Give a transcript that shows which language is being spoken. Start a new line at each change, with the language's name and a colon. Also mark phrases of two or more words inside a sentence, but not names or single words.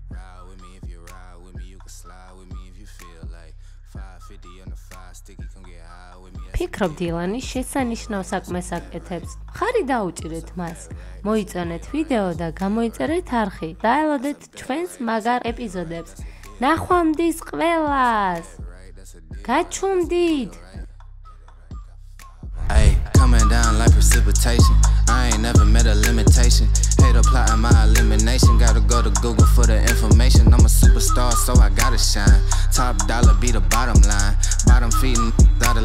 Georgian: ფიქრობ დილანი შესანიშნავ საქმეს აკეთებს. ხარი დაუჭირეთ მას. მოიწონეთ ვიდეო და გამოიწერეთ არხი. დაელოდეთ ჩვენს მაგარ ეპიზოდებს. ნახვამდის ყველას. გაჩვდით.
English: Coming down like precipitation. I ain't never met a limitation. Hater plotting my elimination. Gotta go to Google for the information. I'm a superstar, so I gotta shine. Top dollar be the bottom line. Bottom feeding out of line.